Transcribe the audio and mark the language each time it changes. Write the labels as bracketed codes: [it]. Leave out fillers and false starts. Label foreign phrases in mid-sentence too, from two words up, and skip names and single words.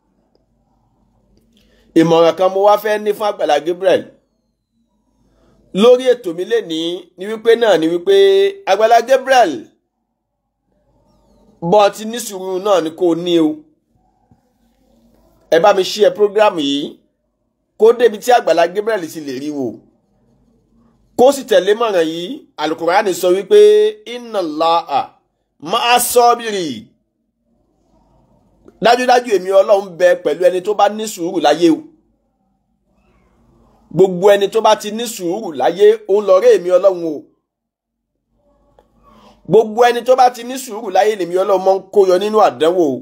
[yo] ìmọ̀ràn kan mo wá fẹ́ ní fún Àgbàlá Gabriel lórí ètò mi lénìí ni wípé Àgbàlá Gabriel bọ́ ti ní sùúrù náà ni kò ní o. ẹ bá mi [en] share program [yo] yìí kó débi tí Àgbàlá Gabriel sì lè rí wò, kó sì tẹ̀lé mọ̀ràn yìí. Al-Qur'ani sọ wípé [ar] إن الله مع الصابرين, [yo] dájúdájú èmi Ọlọ́run bẹ pẹ̀lú ẹni tó bá ní sùúrù láyé o. gbogbo ẹni tó bá ti ní sùúrù láyé òun lọ rí èmi Ọlọ́run o. gbogbo ẹni tó bá ti ní sùúrù láyé lèmi Ọlọ́run mọ́ ń kó yọ nínú àdánwò o.